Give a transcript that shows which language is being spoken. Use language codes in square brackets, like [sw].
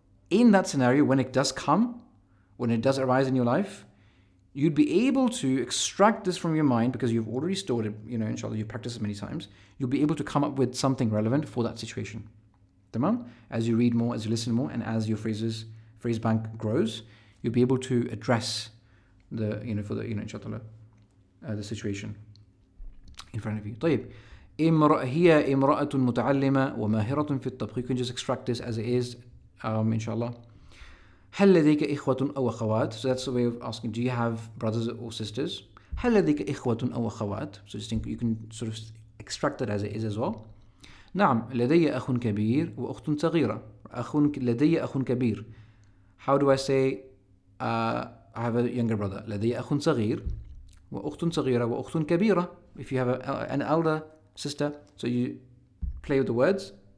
[en] In that scenario, when it does arise in your life, you'd be able to extract this from your mind because you've already stored it, inshallah, you've practiced it many times. You'll be able to come up with something relevant for that situation. Tamam? As you read more, as you listen more, and as your phrase bank grows, you'll be able to address inshallah, the situation in front of you. [ar] طيب. هي امرأة متعلمة وماهرة في الطبخ. [en] You can just extract this as it is, inshallah. [ar] هل لديك إخوة أو أخوات? [en] So that's the way of asking, do you have brothers or sisters? [ar] هل لديك إخوة أو أخوات? [en] So just think, you can sort of extract that as it is as well. [ar] نعم لدي أخ كبير وأخت صغيرة. لدي أخ كبير. [en] How do I say I have a younger brother? [ar] لدي أخ صغير وأخت صغيرة وأخت كبيرة. [en] If you have an elder sister, so you play with the words.